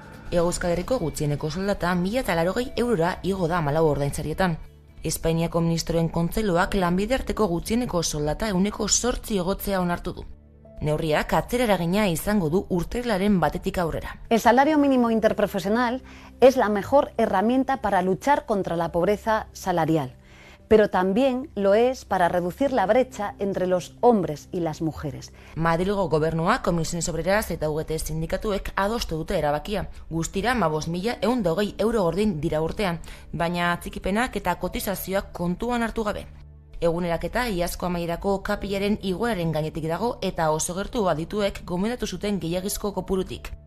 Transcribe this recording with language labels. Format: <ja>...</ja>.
<eu>Hego Euskal Herriko gutxieneko soldata 1.080 eurora igo da 14 ordainsarietan. Espainiako ministroen kontseilua lanbide arteko gutxieneko soldata 8% igotzea onartu du. Neurriak atzera eragina izango du urtarrilaren batetik aurrera.</eu> <es>El salario mínimo interprofesional es la mejor herramienta para luchar contra la pobreza salarial, pero también lo es para reducir la brecha entre los hombres y las mujeres.</es> <eu>Madrilgo gobernua, Komisiones Obreras eta UGT sindikatuek adostu dute erabakia. Guztira 15.120 euro gordin dira urtean, baina atzikipenak eta kotizazioak kontuan hartu gabe. Eguneraketa iazko amaierako kapilaren igoeraren gainetik dago eta oso gertu adituek gomendatu zuten gehiagizko kopurutik.</eu>